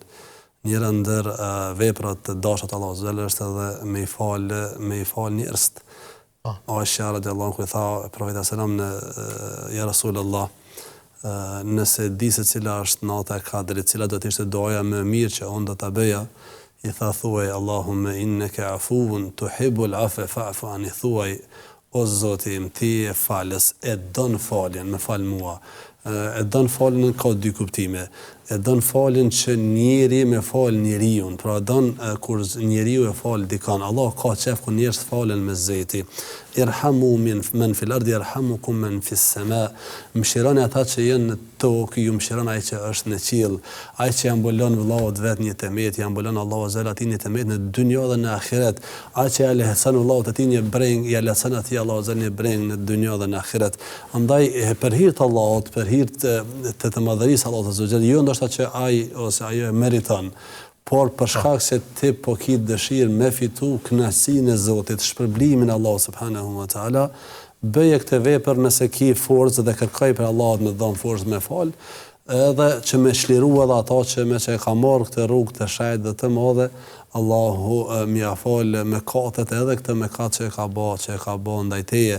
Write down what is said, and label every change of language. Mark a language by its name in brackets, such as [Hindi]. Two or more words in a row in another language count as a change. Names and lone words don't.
[Albanian] Njëra ndër veprat të dashura të Allahut [Arabic] عز وجل [Albanian] është edhe me i fal njerëzit. Aisha [Arabic] رضي الله عنها [Albanian] tha profeti sallam [Arabic] يا رسول الله, [Albanian] nëse di se cila është nata e Kadrit, cila do të ishte doja më mirë që unë do ta bëja, i tha thuaj [Arabic] اللهم إنك عفو تحب العفو فاعف عني, [Albanian] thuaj o Zoti im, ti e falës, e don faljen, më fal mua. E don faljen ka dy kuptime. E don faljen që njeri me fal njeriu, pra don kur njeriu e fal dikan, Allah ka qef kur njerëz falen me zeti. [Arabic] ارحموا من في الأرض يرحمكم من في السماء. [Albanian] Mëshironi ata që janë në tokë, ju mëshiron ai që është në qiell. Ai që ambulon vëllaut vet një temet, i ambulon Allahu [Arabic] عز وجل [Albanian] një temet në dynjë dhe në ahiret. Ai që ja lehtëson vëllaut atij një breng, ja lehtëson atij Allahu azza një breng në dynjë dhe në ahiret. Andaj për hir të Allahut, për hir hir të madhërisë Allahut [Arabic] عز وجل, [Albanian] jo ndoshta që ai ose ajo e meriton, por për shkak se ti po ke dëshirë me fitu kënaqësinë e Zotit, shpërblimin e Allahut [Arabic] سبحانه وتعالى, [Albanian] bëje këtë vepër nëse ke forcë dhe kërkoj për Allahut me dhon forcë me fal, edhe që me shliru edhe ata që e ka marrë këtë rrugë të shajt dhe të madhe, Allahu më ia fal mëkatet edhe këtë mëkat që e ka bë ndaj teje.